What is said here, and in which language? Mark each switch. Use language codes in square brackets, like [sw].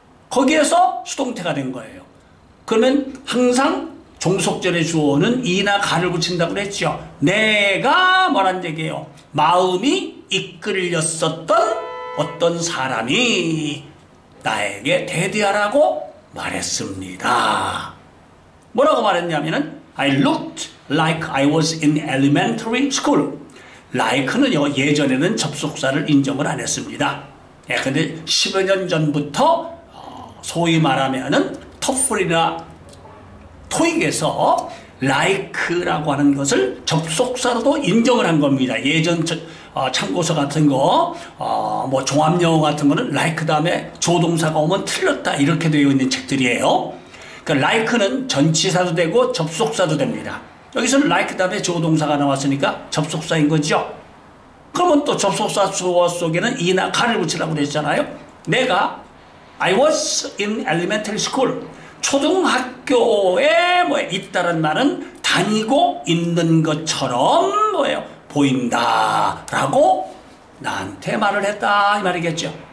[ko] 거기에서 수동태가 된 거예요. 그러면 항상 종속절의 주어는 이나 가를 붙인다고 그랬죠. 내가 뭐란 얘기예요? 마음이 이끌렸었던 어떤 사람이 나에게 대대하라고 말했습니다. 뭐라고 말했냐면은 [en] I looked like I was in elementary school. [ko] like는요, 예전에는 접속사를 인정을 안 했습니다. 예, 근데 10여 년 전부터 소위 말하면은 토플이나 토익에서 like라고 하는 것을 접속사로도 인정을 한 겁니다. 예전 참고서 같은 거, 뭐 종합영어 같은 거는 like 다음에 조동사가 오면 틀렸다 이렇게 되어 있는 책들이에요. 그러니까 like는 전치사도 되고 접속사도 됩니다. 여기서는 like 다음에 조동사가 나왔으니까 접속사인 거죠. 그러면 또 접속사 주어 속에는 이나 가를 붙이라고 그랬잖아요. 내가 [en] I was in elementary school. [ko] 초등학교에 있다는 말은 다니고 있는 것처럼 보인다라고 나한테 말을 했다 이 말이겠죠.